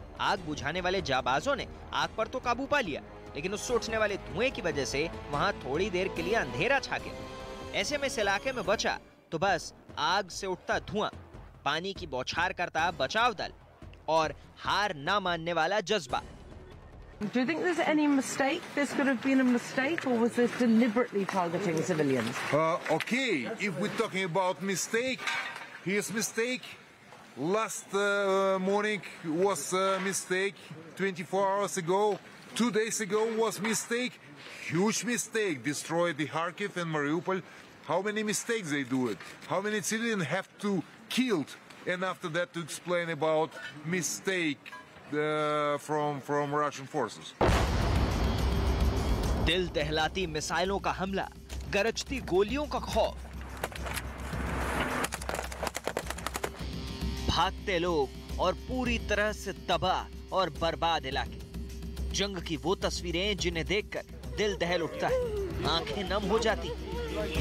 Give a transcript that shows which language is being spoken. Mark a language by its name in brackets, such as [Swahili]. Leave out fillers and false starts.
[Hindi] आग बुझाने वाले जाबाजों ने आग पर तो काबू पा लिया, लेकिन उससे उठने वाले धुएं की वजह से वहां थोड़ी देर के लिए अंधेरा छा गया। ऐसे में इस इलाके में बचा तो बस आग से उठता धुआं, पानी की बौछार करता बचाव दल और हार ना मानने वाला जज्बा। [English] Do you think there's any mistake? This could have been a mistake, or was this deliberately targeting civilians? Okay, if we're talking about mistake, here's mistake. Last morning was a mistake. 24 hours ago, 2 days ago was mistake. Huge mistake. Destroyed the Kharkiv and Mariupol. How many mistakes they do it? How many civilians have to killed? And after that to explain about mistake from Russian forces. [Hindi] दिल दहलाती मिसाइलों का हमला, गरजती गोलियों का खौफ, भागते लोग और पूरी तरह से तबाह और बर्बाद इलाके। जंग की वो तस्वीरें जिन्हें देखकर दिल दहल उठता है, आंखें नम हो जाती।